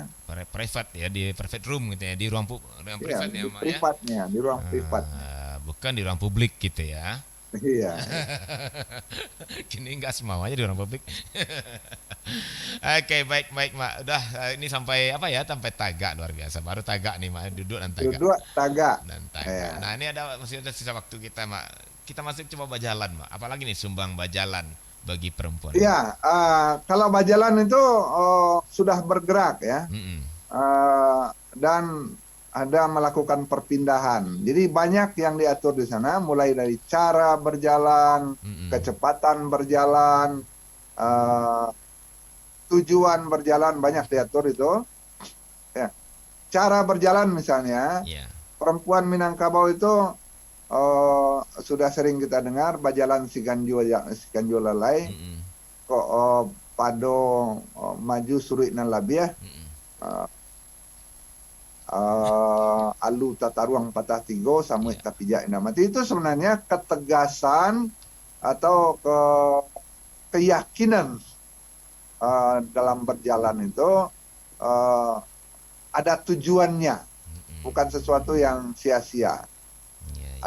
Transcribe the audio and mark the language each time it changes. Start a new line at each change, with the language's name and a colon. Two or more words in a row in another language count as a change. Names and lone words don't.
Indonesian: private ya, di
English: private room
Indonesian: gitu ya, di ruang Ya, privat ya, di Mak, ya. privatnya, di ruang privatnya. Bukan di ruang publik gitu ya. Iya. Kini nggak semuanya di ruang publik. Oke, baik baik, Mak. Udah ini sampai apa ya? Sampai Tagak, luar biasa. Baru Tagak nih, Mak. Duduk dan Tagak. Duduk tagak. Dan Tagak. Ya. Nah, ini masih ada sisa waktu kita, Mak. Kita masih coba bajalan, Mak. Apalagi nih sumbang bajalan bagi perempuan, Mak. Ya, kalau Bajalan itu sudah bergerak ya, Mm-mm. dan ada melakukan perpindahan. Jadi banyak yang diatur di sana, mulai dari cara berjalan, Mm-mm. kecepatan berjalan, eh, tujuan berjalan banyak diatur itu. Ya. Cara berjalan misalnya, Ya. perempuan Minangkabau itu sudah sering kita dengar
Minangkabau: bajalan siganjul lalai
Indonesian: Mm-mm.
Minangkabau: kok pado maju suruh nan labiah Mm-mm. alu tata ruang patah tigo samuit Ya. kapijak mati
Indonesian: itu sebenarnya ketegasan atau keyakinan dalam berjalan itu ada tujuannya, Mm-mm. bukan sesuatu yang sia-sia. Ya, ya,